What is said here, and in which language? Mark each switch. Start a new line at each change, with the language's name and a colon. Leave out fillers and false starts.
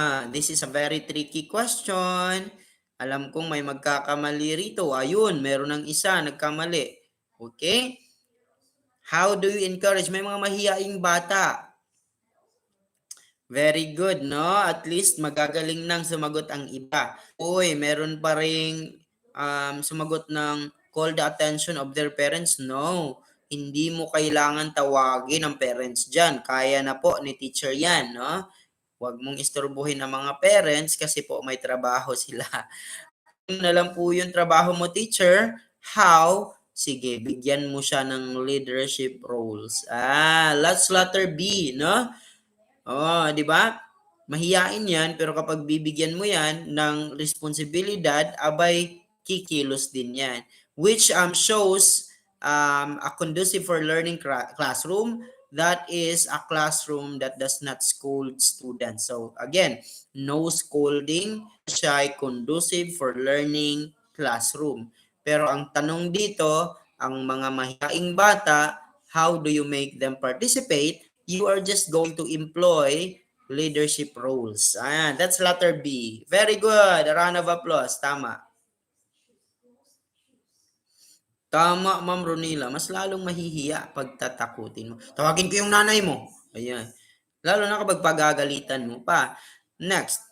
English: This is a very tricky question.
Filipino: Alam kong may magkakamali rito. Ayun, meron ng isa nagkamali.
English: Okay? How do you encourage?
Filipino: May mga mahiyaing bata.
English: Very good, no?
Filipino: At least magagaling nang sumagot ang iba. Uy, meron pa ring sumagot ng
English: call the attention of their parents.
Filipino: No, hindi mo kailangan tawagin ang parents dyan. Kaya na po ni teacher yan, no? Huwag mong istorbohin ang mga parents kasi po may trabaho sila. Ano na lang po yung trabaho mo, teacher? How? Sige, bigyan mo siya ng leadership roles.
English: Let's letter B, no? Di ba?
Filipino: Mahiyain yan, pero kapag bibigyan mo yan ng responsibilidad, abay, kikilos din yan.
English: Which shows a conducive for learning classroom. That is a classroom that does not scold students. So again, no scolding,
Filipino: siya ay
English: conducive for learning classroom.
Filipino: Pero ang tanong dito, ang mga mahiyaing bata,
English: how do you make them participate? You are just going to employ leadership roles. That's letter B. Very good. A round of applause.
Filipino: Tama. Tama, Ma'am Ronila. Mas lalong mahihiya pag tatakutin mo. Tawagin ko yung nanay mo. Ayan. Lalo na kapag pagagalitan mo pa. Next.